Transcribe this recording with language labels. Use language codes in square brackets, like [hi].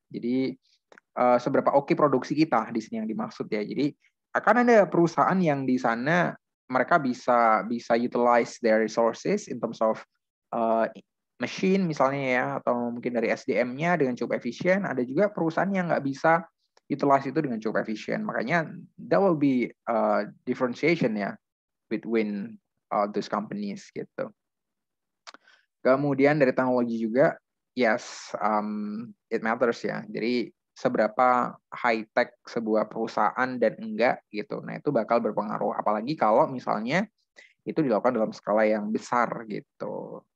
[id] Jadi seberapa oke produksi kita di sini yang dimaksud ya. Jadi akan ada perusahaan yang di sana mereka bisa [en] utilize their resources in terms of machine [id] misalnya ya, atau mungkin dari SDM-nya dengan cukup efisien. Ada juga perusahaan yang nggak bisa utilize itu dengan cukup efisien. Makanya [en] that will be differentiation [id] ya [en] between those companies [id] gitu. Kemudian dari teknologi juga, [en] yes, it matters [id] ya. Jadi seberapa high tech sebuah perusahaan dan enggak gitu. Nah itu bakal berpengaruh. Apalagi kalau misalnya itu dilakukan dalam skala yang besar gitu.